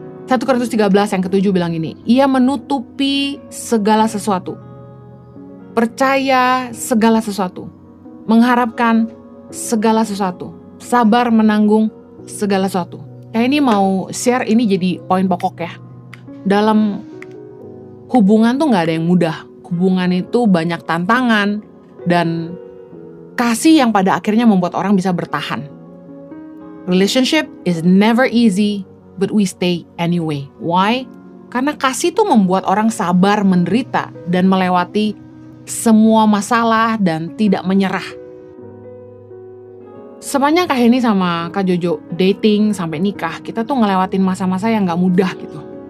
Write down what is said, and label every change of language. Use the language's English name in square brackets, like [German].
[Indonesian] 1 Korintus 13 yang ke-7 bilang ini, ia menutupi segala sesuatu, percaya segala sesuatu, mengharapkan segala sesuatu, sabar menanggung segala sesuatu. Ini mau share ini jadi poin pokok ya. Dalam hubungan tuh gak ada yang mudah. Hubungan itu banyak tantangan dan kasih yang pada akhirnya membuat orang bisa bertahan. [English] Relationship is never easy, but we stay anyway. Why? [Indonesian] Karena kasih tuh membuat orang sabar menderita dan melewati semua masalah dan tidak menyerah. Sepanjang Kak Heni sama Kak Jojo dating sampai nikah, kita tuh ngelewatin masa-masa yang gak mudah gitu.